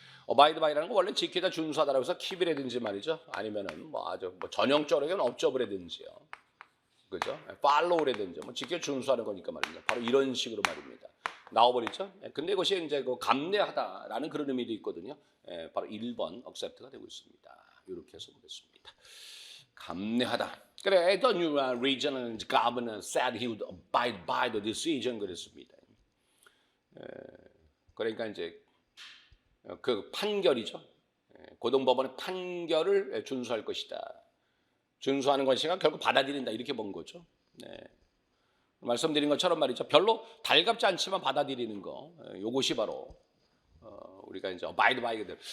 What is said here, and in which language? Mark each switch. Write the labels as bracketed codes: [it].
[ko] abide by라는 건 원래 지키다 준수하다라고 해서 keep이라든지 말이죠. 아니면은 뭐 아주 뭐 전형적으로는 observe라든지요. 그죠? follow라든지 뭐 지켜 준수하는 거니까 말입니다. 바로 이런 식으로 말입니다. 나와버리죠. 근데 이것이 이제 그 감내하다라는 그런 의미도 있거든요. 바로 1번 accept가 되고 있습니다. 이렇게 해서 보겠습니다. 감내하다. 그래, [en] the new regional governor said he would abide by the decision [ko] 그랬습니다. 그러니까 이제 그 판결이죠. 고등법원의 판결을 준수할 것이다. 준수하는 것이가 결국 받아들인다 이렇게 본 거죠. 말씀드린 것처럼 말이죠. 별로 달갑지 않지만 받아들이는 거. 요것이 바로 우리가 이제 abide by 그대로.